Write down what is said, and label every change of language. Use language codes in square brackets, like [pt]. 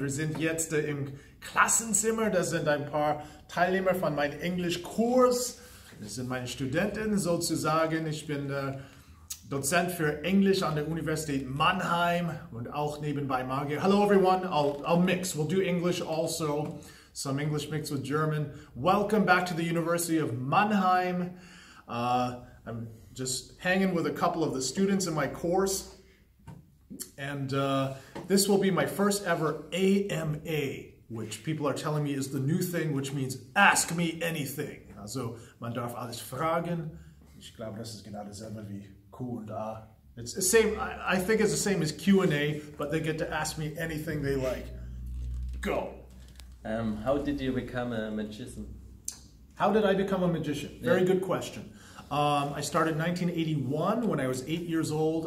[de] Wir sind jetzt im Klassenzimmer. Das sind ein paar Teilnehmer von meinem Englischkurs. Das sind meine Studenten sozusagen. Ich bin Dozent für Englisch an der University of Mannheim und auch nebenbei Magier. [en] Hello everyone, I'll mix. We'll do English also. Some English mixed with German. Welcome back to the University of Mannheim. I'm just hanging with a couple of the students in my course. And this will be my first ever AMA, which people are telling me is the new thing, which means ask me anything. [de] Also, man darf alles fragen. Ich glaube, das ist genau dasselbe wie Q und A. [en] It's the same, I think it's the same as Q&A, but they get to ask me anything they like. Go. How did you become a magician? How did I become a magician? Very good question. I started in 1981 when I was 8 years old.